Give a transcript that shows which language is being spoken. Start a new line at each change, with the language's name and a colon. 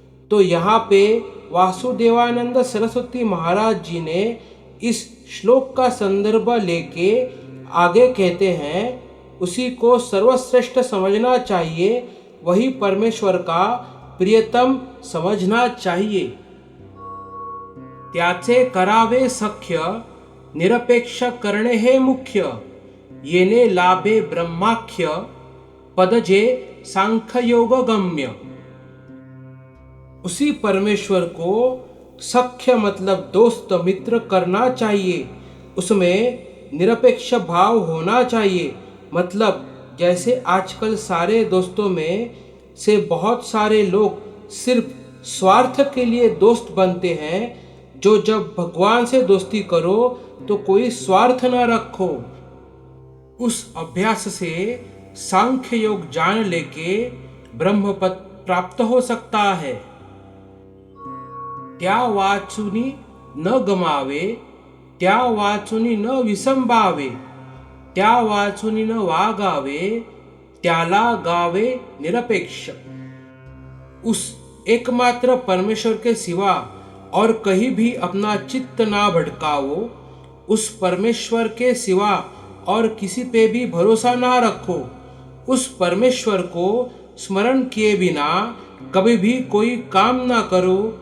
Hindi: तो यहाँ पे वासुदेवानंद सरस्वती महाराज जी ने इस श्लोक का संदर्भ लेके आगे कहते हैं, उसी को सर्वश्रेष्ठ समझना चाहिए, वही परमेश्वर का प्रियतम समझना चाहिए।
Marathi: त्याचे करावे सख्य, निरपेक्ष करणे हे मुख्य, येने लाभे ब्रह्माख्य, पदजे सांख्ययोग गम्य।
Hindi: उसी परमेश्वर को सख्य मतलब दोस्त मित्र करना चाहिए, उसमें निरपेक्ष भाव होना चाहिए। मतलब जैसे आजकल सारे दोस्तों में से बहुत सारे लोग सिर्फ स्वार्थ के लिए दोस्त बनते हैं। जो जब भगवान से दोस्ती करो तो कोई स्वार्थ न रखो। उस अभ्यास से सांख्य योग जान लेके ब्रह्म पद प्राप्त हो सकता है।
Marathi: त्या वाचुनी न गमावे, त्या वाचुनी न विसंबावे, त्या वाचुनी न वागावे, त्याला गावे निरपेक्ष।
Hindi: उस एकमात्र परमेश्वर के सिवा और कहीं भी अपना चित्त ना भटकाओ। उस परमेश्वर के सिवा और किसी पे भी भरोसा ना रखो। उस परमेश्वर को स्मरण किए बिना कभी भी कोई काम ना करो।